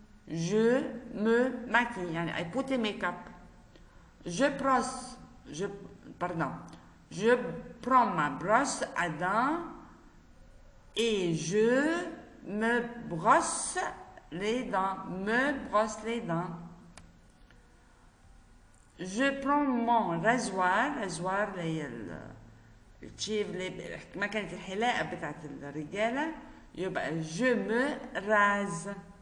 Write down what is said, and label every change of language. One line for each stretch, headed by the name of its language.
French: Je me maquille.
English: يعني I put a makeup.
French: Je prends ma brosse à dents et je me brosse les dents. Je prends mon rasoir
Arabic: اللي هي التشيف مكنة الحلاقة بتاعت الرجالة. يبقى
French: je me rase.